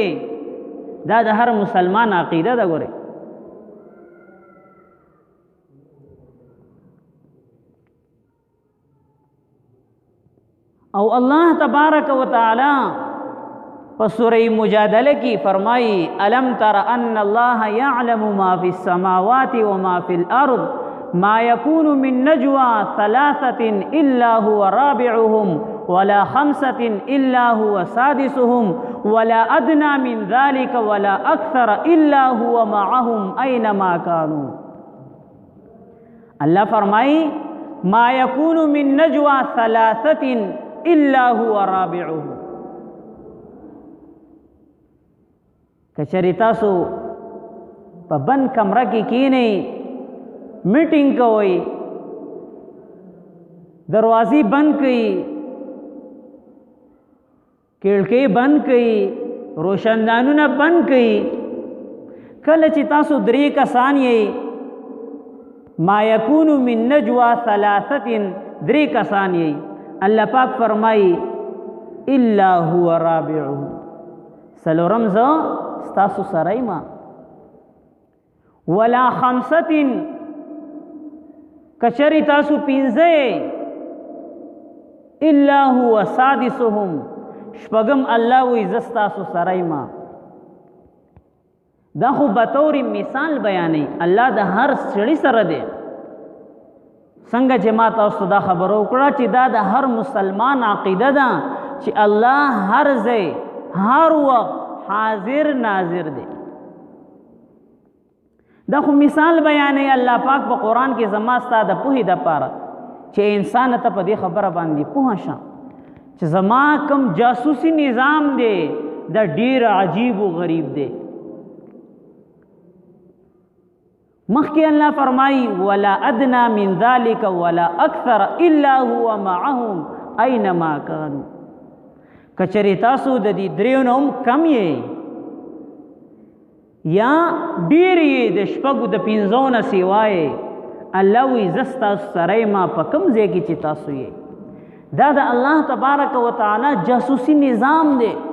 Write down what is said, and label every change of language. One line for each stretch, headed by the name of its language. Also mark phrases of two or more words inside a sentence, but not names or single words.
Pashto: دا د هر مسلمان عقیده ده. ګوره او
Arabic: الله تبارک و تعالی
Pashto: په سورہ مجادله کې فرمایي
Arabic: الم تر ان الله يعلم ما في السماوات وما في الارض ما يكون من نجوى 3 الا هو رابعهم ولا 5 الا هو سادسهم ولا ادنى من ذلك ولا اكثر الا هو معهم اينما كانوا.
Pashto: الله فرمایي
Arabic: ما يكون من نجوى 3 الا هو رابعهم.
Pashto: کچری تاسو په بند کمره کې کینئ، میټینګ کوئ، دروازې بند کړئ، کړکۍ بند کړئ، روشندانونه بند کړئ، کله چې تاسو 3 کسان یئ
Arabic: ما یکون من نجوا
Pashto: 3 کسان یئ، الله پاک فرمایي
Arabic: الا هو رابعهم،
Pashto: څلورم زه ستاسو سره یم،
Arabic: ولا 5
Pashto: کچری تاسو
Arabic: 5 الا هو سادسهم،
Pashto: شپږم الله وی زه ستاسو سره یم. دا خو بطور مثال بیانې، الله د هر سړي سره دی. څنګه چې ما تاسو دا خبره وکړه چې دا د هر مسلمان عقیده ده چې الله هر ځای هر وخت حاضر ناظر دی. دا خو مثال بیانې الله پاک په قرآن کې زما ستا د پوهې دپاره چې انسان ته په دې خبره باندې پوه شه چې زما کوم جاسوسي نظام دی دا ډیر عجیب و غریب دی. مخکې الله فرمایي
Arabic: ولا ادنى من ذلك ولا اكثر الا هو معهم اينما كانوا.
Pashto: کچری تاسو د دې دریو نه هم کم یې یا ډیر یې د شپږو د 5 نه سیوای، الله وی زه ستاسو سره ما په کوم ځای کې چې تاسو یې. دا د
Arabic: الله تبارک و تعالی
Pashto: جاسوسی نظام دی.